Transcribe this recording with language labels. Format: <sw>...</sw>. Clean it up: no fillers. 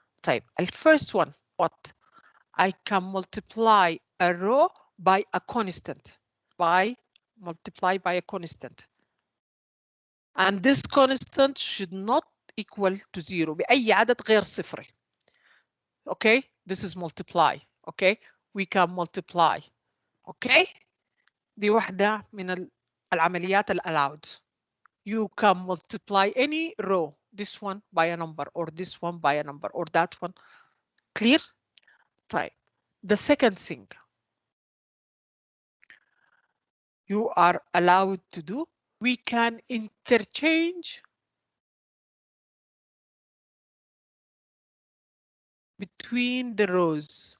<en>طيب the first one, what? I can multiply a row by a constant. Multiply by a constant. And this constant should not equal to 0</en> <ar>بأي عدد غير صفري.</ar> <en>Okay, this is multiply. Okay, we can multiply.</en> <ar>Okay, دي واحدة من العمليات allowed.</ar> <en>You can multiply any row, this one by a number, or this one by a number, or that one. Clear? Right. The second thing you are allowed to do, we can interchange between the rows.</en>